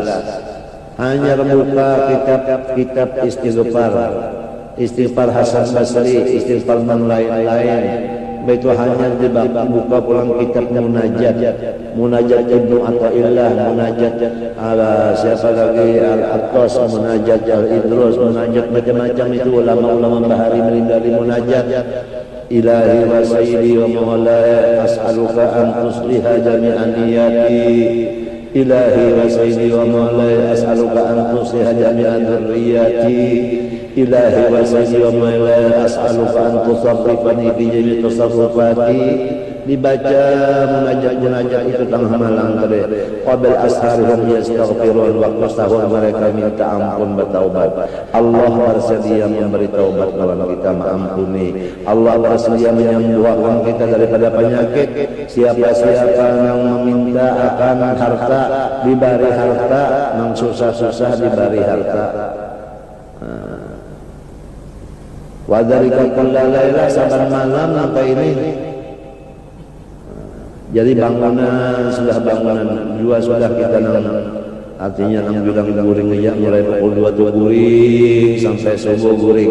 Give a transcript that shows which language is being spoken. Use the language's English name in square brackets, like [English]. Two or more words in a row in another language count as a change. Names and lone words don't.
[Indonesian] Hanya buka kitab istighfar Hasan Basri, istighfar yang lain-lain. Itu hanya dibuka pulang kitab munajat Ibnu Athaillah, munajat ala siapa lagi Al-Attas, munajat Al-Idrus, munajat macam-macam itu ulama-ulama bahari melindari munajat. [Arabic] إلهي وسيدي ومولاي أسألك أن تصلح جميع نياتي. إلهي وسيدي ومولاي أسألك أن تصلح جميع ذرياتي. إلهي وسيدي ومولاي أسألك أن تصرفني في جميع تصرفاتي. [Indonesian] Dibaca munajat itu tengah malam tadi. [Arabic] قبل أسحارهم يستغفرون, [Indonesian] waktu sahur mereka minta ampun bertaubat. Allah bersedia memberi taubat lawan kita, mengampuni. Allah bersedia menyembuhkan kita daripada penyakit. Siapa-siapa yang meminta akan harta diberi harta, yang susah-susah diberi harta. [Arabic] وذلك كل ليلة, [Indonesian] saban malam sampai ini. [Banjar] Jadi bangunan sudah bangunan dua sudah kita nang artinya nang bilang guring aja mulai pukul 2 tuh guring sampai subuh guring.